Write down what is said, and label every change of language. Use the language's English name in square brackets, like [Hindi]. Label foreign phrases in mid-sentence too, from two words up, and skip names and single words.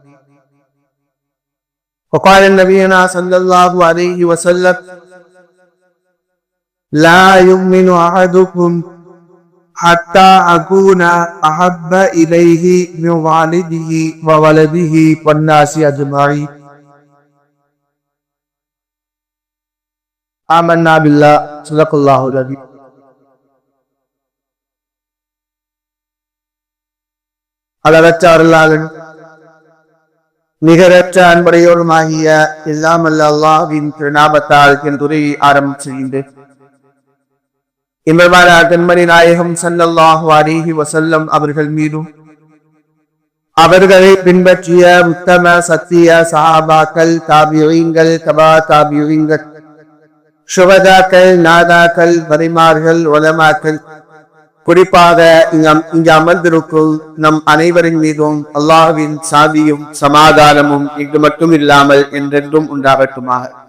[Arabic] وقال نبينا صلى الله عليه وسلم: لا يؤمن أحدكم حتى أكون أحب إليه من والده وولده والناس أجمعين. آمنا بالله، صدق الله العظيم. [Tamil] அளவற்ற அருளாளன் நிகரற்ற அன்படையோருமாகிய எல்லாம் அல்ல அல்லாஹ்வின் திருநாமத்தால் என் துறையை ஆரம்பிச்சுகின்றேன். இன்பமான கண்மணி நாயகம் [Arabic] صلى الله عليه وسلم [Tamil] அவர்கள் மீதும் அவர்களை பின்பற்றிய உத்தம சத்திய சஹாபாக்கள், தாபிஈன்கள், தபா தாபிஈன்கள், சுஹதாக்கள், நாதாக்கள், வலிமார்கள், உலமாக்கள், குறிப்பாக இங்கு அமர்ந்திருக்கும் நம் அனைவரின் மீதும் அல்லாஹ்வின் சாந்தியும் சமாதானமும் இங்கு மட்டும் இல்லாமல் என்றென்றும் உண்டாகட்டுமாக.